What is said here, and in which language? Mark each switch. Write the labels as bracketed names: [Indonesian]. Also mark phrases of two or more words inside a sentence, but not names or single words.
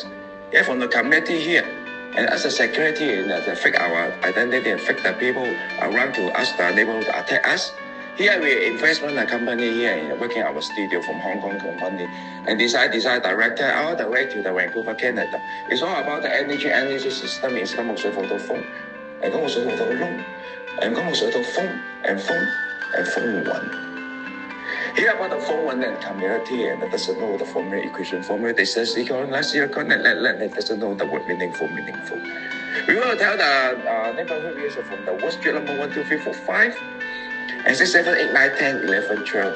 [English] Yeah, from the community here. And as a security, they fake our identity and fake the people around to us, the neighborhood to attack us. Here we investment a company here and working our studio from Hong Kong company and design director all the way to the Vancouver, Canada. It's all about the energy system is [Chinese] 金木水火土風。金木水火土窿，金木水土風 [English] and風雲。Here about the 風雲 and community and doesn't know the formula equation formula. They say let's doesn't know the word meaningful. We want to tell the neighborhood views from the West Street number 1, 2, 3, 4, 5 and 6, 7, 8, 9, 10, 11, 12.